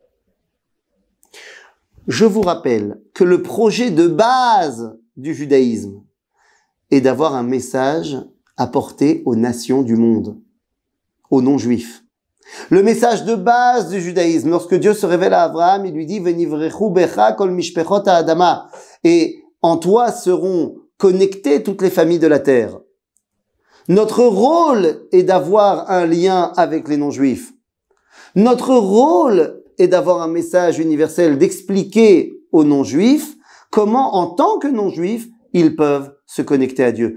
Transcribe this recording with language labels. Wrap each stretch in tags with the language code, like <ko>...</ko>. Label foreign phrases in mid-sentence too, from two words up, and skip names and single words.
<fr>Je vous rappelle que le projet de base du judaïsme est d'avoir un message à porter aux nations du monde, aux non-juifs. Le message de base du judaïsme, lorsque Dieu se révèle à Abraham, il lui dit «</fr> <he>ונברכו בך כל משפחות האדמה</he> <fr>» et en toi seront connectées toutes les familles de la terre. Notre rôle est d'avoir un lien avec les non-juifs. Notre rôle est d'avoir un message universel, d'expliquer aux non-juifs comment, en tant que non-juifs, ils peuvent se connecter à Dieu.</fr>